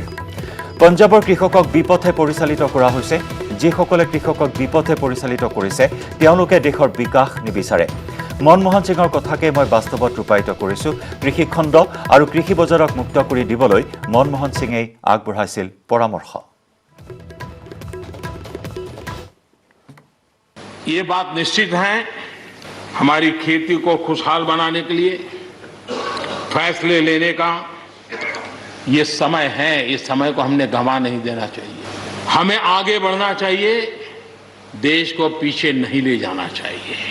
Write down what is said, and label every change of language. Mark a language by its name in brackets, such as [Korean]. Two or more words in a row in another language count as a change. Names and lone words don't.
[Assamese] পঞ্জাৱৰ কৃষকক বিপথে পৰিচালিত কৰা হৈছে। যিসকলে কৃষকক বিপথে পৰিচালিত কৰিছে তেওঁলোকে দেশৰ বিকাশ নিবিচাৰে। মনমোহন সিঙৰ কথাকে মই বাস্তৱত ৰূপায়িত কৰিছোঁ। কৃষি খণ্ড আৰু কৃষি বজাৰক মুক্ত কৰি দিবলৈ মনমোহন সিঙেই আগবঢ়াইছিল পৰামৰ্শ। [Hindi] ये बात निश्चित है, हमारी खेती को खुशहाल बनाने के लिए फैसले लेने का ये समय है। इस समय को हमने गंवा नहीं देना चाहिए। हमें आगे बढ़ना चाहिए, देश को पीछे नहीं ले जाना चाहिए।